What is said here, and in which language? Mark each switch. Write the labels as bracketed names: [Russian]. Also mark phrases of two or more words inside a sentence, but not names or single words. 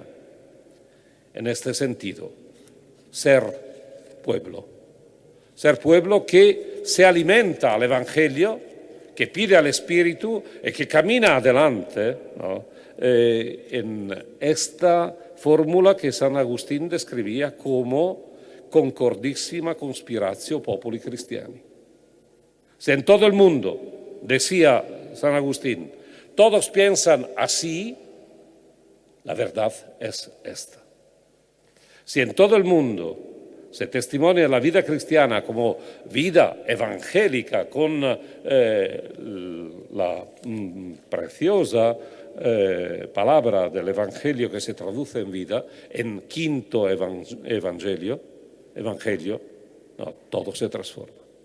[Spanish] En este sentido, ser pueblo que se alimenta al Evangelio, que pide al Espíritu y que camina adelante en esta fórmula que San Agustín describía como [Latin] concordissima conspiratio populi Christiani. [Spanish] Si en todo el mundo, decía San Agustín, todos piensan así, la verdad es esta. Si en todo el mundo se testimonia la vida cristiana como vida evangélica con la preciosa palabra del Evangelio que se traduce en vida, en quinto evangelio, todo se transforma.